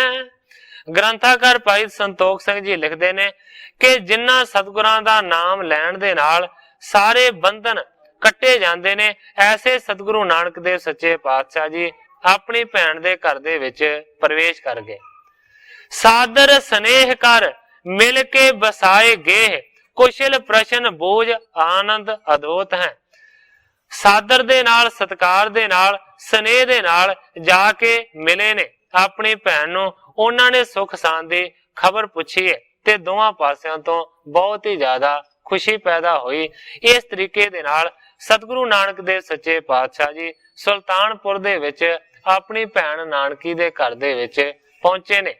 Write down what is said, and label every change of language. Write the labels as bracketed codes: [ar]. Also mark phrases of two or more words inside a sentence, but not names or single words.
[pa] ਗ੍ਰੰਥਕਾਰ ਭਾਈ ਸੰਤੋਖ ਸਿੰਘ ਜੀ ਲਿਖਤੇ ਨੇ ਕਿ ਜਿੰਨ੍ਹਾ ਸਤਿਗੁਰਾਂ ਦਾ ਨਾਮ ਲੈਣ ਦੇ ਨਾਲ ਸਾਰੇ ਬੰਧਨ ਕੱਟੇ ਜਾਂਦੇ ਨੇ, ਐਸੇ ਸਤਿਗੁਰੂ ਨਾਨਕ ਦੇਵ ਸੱਚੇ ਪਾਤਸ਼ਾਹ ਜੀ ਅਪਨੀ ਭੈਣ ਦੇ ਘਰ ਦੇ ਵਿੱਚ ਪ੍ਰਵੇਸ਼ ਕਰ ਗਏ। [bra] सादर स्नेह कर मिल के बसाए गेह कुशल प्रश्न बोझ आनंद अदोत है। [pa] ਸਾਦਰ ਦੇ ਨਾਲ ਸਤਿਕਾਰ ਦੇ ਨਾਲ ਸਨੇਹ ਦੇ ਨਾਲ ਜਾਕੇ ਮਿਲੇ ਨੇ ਅਪਨੀ ਭੈਣ ਨੂੰ। ਉਨ੍ਹਾਂ ਨੇ ਸੁਖ ਸ਼ਾਂਤੀ ਦੀ ਖ਼ਬਰ ਪੁੱਛੀ ਹੈ ਤੇ ਦੋਵਾਂ ਪਾਸਿਆਂ ਤੋਂ ਬਹੁਤ ਹੀ ਜ਼ਿਆਦਾ ਖ਼ੁਸ਼ੀ ਪੈਦਾ ਹੁਈ। ਇਸ ਤਰੀਕੇ ਦੇ ਨਾਲ ਸਤਿਗੁਰੂ ਨਾਨਕ ਦੇਵ ਸੱਚੇ ਪਾਤਸ਼ਾਹ ਜੀ ਸੁਲਤਾਨਪੁਰ ਦੇ ਵਿੱਚ ਅਪਨੀ ਭੈਣ ਨਾਨਕੀ ਦੇ ਘਰ ਦੇ ਵਿੱਚ ਪਹੁੰਚੇ ਨੇ।